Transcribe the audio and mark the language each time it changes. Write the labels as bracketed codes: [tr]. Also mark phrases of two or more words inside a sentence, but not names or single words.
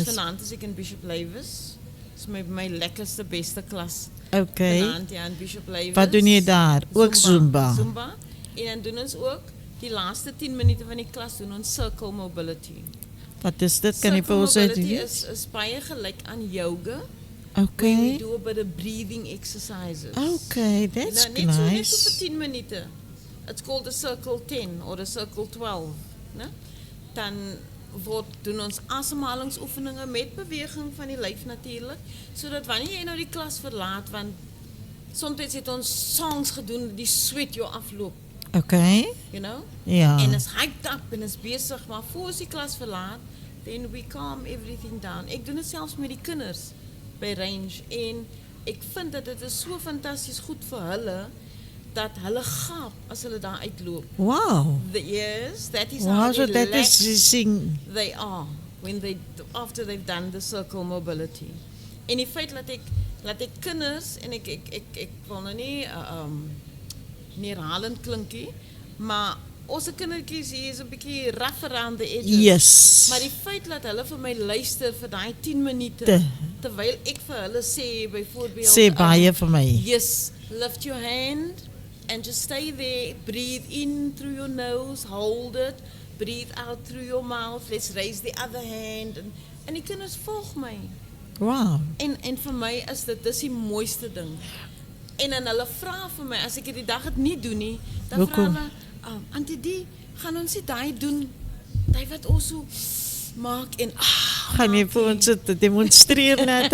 [af] vanaand is ek in Bishop Lywes, dis my lekkerste, beste klas, Okay. vanaand ja, in Bishop Lywes. Wat doen jy daar? Ook Zumba. Zumba, en dan doen ons ook, die laaste 10 minute van die klas doen ons [en] circle mobility. [af] Wat is dit? Kan jy vir Circle ons mobility uitleen? is baie gelyk aan yoga. [en] When we Okay. do a bit of breathing exercises. Okay, that's [af] Net so vir [en] nice. [af] 10 minute. [en] It's called a circle 10 or a circle 12. [af] Né? Dan doen ons asemhalingsoefeninge met beweging van die lyf natuurlik, sodat wanneer jy nou die klas verlaat, want soms het ons songs gedoen die sweat jou afloop, Okay. [en] you know? [af] Ja. En is [en] hyped up [af] en is besig, maar voor ons die klas verlaat, [en] then we calm everything down. [af] Ek doen dit selfs met die kinders by Range en ek vind dat dit is so fantasties goed vir hulle dat hulle gaap as hulle daar uitloop. Wow. [en] Yes, that is Wow, how so that is sing. they are when after they've done the circle mobility. [af] En die feit dat ek kinders en ek wil nou nie nie herhalend klinkie, maar ons kindertjies hier is 'n bietjie [en] rough around the edges. [af] Yes. Maar die feit dat hulle vir my luister vir daai 10 minute terwyl ek vir hulle sê byvoorbeeld Sê baie vir my. [en] yes, lift your hand and just stay there. Breathe in through your nose, hold it. Breathe out through your mouth. Let's raise the other hand. [af] En die kinders volg my. Wow. En vir my is dit dis die mooiste ding. En dan hulle vra vir my as ek die dag dit nie doen nie, dan vra Hoekom? hulle, "Auntie die, gaan ons nie daai doen? Daai wat ons so maak en Gaan jy vir ons dit demonstreer net?